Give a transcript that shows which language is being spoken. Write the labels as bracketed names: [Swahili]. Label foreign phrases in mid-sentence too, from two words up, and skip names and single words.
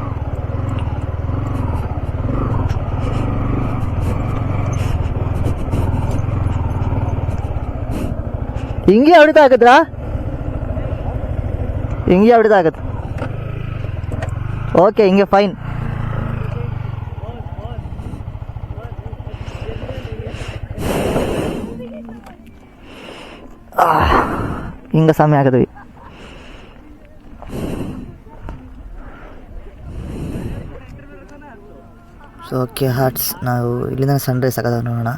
[Tamil] இங்கேயும் அப்படிதான் ஆகுதுடா, இங்கேயும் அப்படிதான் ஆகுது. ஓகே, இங்கே ஃபைன். [Kannada] ಹಿಂಗೆ ಸಮಯ ಆಗದ್ವಿ. [English] so okay hearts, [Kannada] ನಾವು ಇಲ್ಲಿಂದ ಸನ್ರೈಸ್ ಆಗೋದ ನೋಡೋಣ.